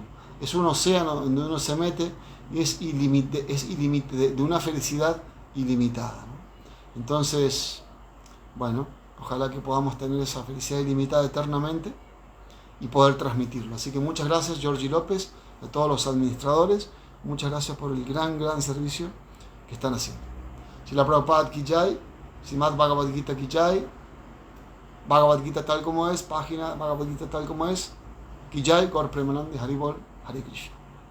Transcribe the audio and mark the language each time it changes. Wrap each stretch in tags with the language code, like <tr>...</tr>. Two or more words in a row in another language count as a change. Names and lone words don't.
<es>Es un océano donde uno se mete y es ilimitado, de una felicidad ilimitada, ¿no? Entonces, bueno, ojalá que podamos tener esa felicidad ilimitada eternamente y poder transmitirlo. Así que muchas gracias, Georgie López, a todos los administradores, muchas gracias por el gran servicio que están haciendo. Srila Prabhupada</es> <hi>Ki Jai,</hi> <es>Srimad Bhagavad Gita</es> <hi>Ki Jai,</hi> <es>Bhagavad Gita tal como es, página Bhagavad Gita tal como es,</es> <hi>Ki Jai, Gaur Premanande, Hari Bol, Hare Krishna.</hi>